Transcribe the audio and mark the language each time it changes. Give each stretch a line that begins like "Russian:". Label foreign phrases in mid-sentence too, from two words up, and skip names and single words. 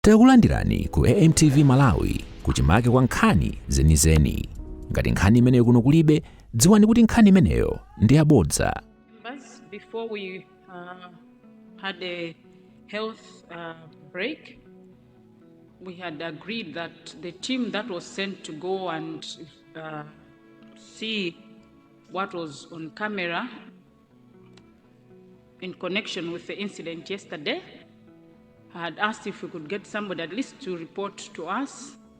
Nyanja: Takulandirani ku AMTV Malawi kuchimake kwa nkhani zenizeni. Ngati nkhani imeneyo kuno kulibe, dziwani kuti nkhani imeneyo ndi yabodza.
English: Before we had a health break, we had agreed that the team that was sent to go and see what was on camera in connection with the incident yesterday, I had asked if we could get somebody at least to report to us.